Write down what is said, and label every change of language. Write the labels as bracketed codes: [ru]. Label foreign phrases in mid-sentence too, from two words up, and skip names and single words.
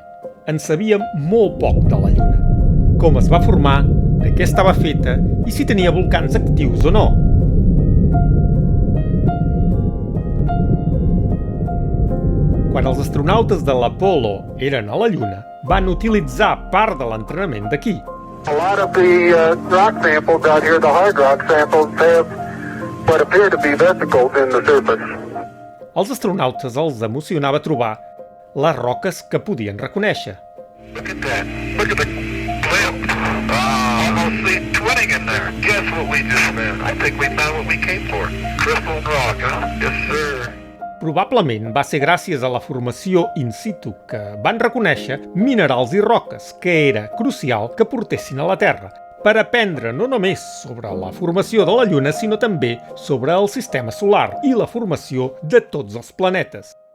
[ca] En sabíem molt poc de la Lluna. Com es va formar, de què estava feta i si tenia volcans actius o no. Quan els astronautes de l'Apollo eren a la Lluna, van utilitzar part de l'entrenament d'aquí. [en] A lot of the rock samples out here, the hard rock samples, have what appear to be vesicles in the surface. [ca] Els astronautes els emocionava trobar les roques que podien reconèixer. [en] Look at that. Look at the glint. Almost see twinning in there. Guess what we just found? I think we found what we came for. Crystal rock, huh? Yes, sir. [ca] Probablement va ser gràcies a la formació in situ que van reconèixer minerals i roques, que era crucial que portessin a la Terra, per aprendre no només sobre la formació de la Lluna, sinó també sobre el sistema solar i la formació de tots els planetes.